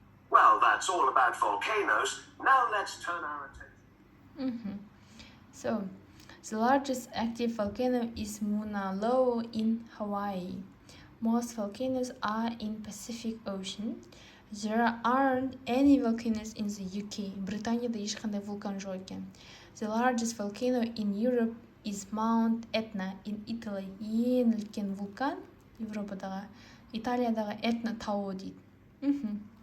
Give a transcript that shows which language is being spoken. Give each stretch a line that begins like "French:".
English: Well, that's all about volcanoes. Now let's turn our attention. So, the largest active volcano is Mauna Loa in Hawaii. Most volcanoes are in Pacific Ocean. There aren't any volcanoes in the UK.
Kazakh: Британияда ешқандай вулкан жоқ екен.
English: The largest volcano in Europe is Mount Etna in Italy.
Kazakh: Ең үлкен вулкан Европадағы, Италиядағы Этна тауы дейді.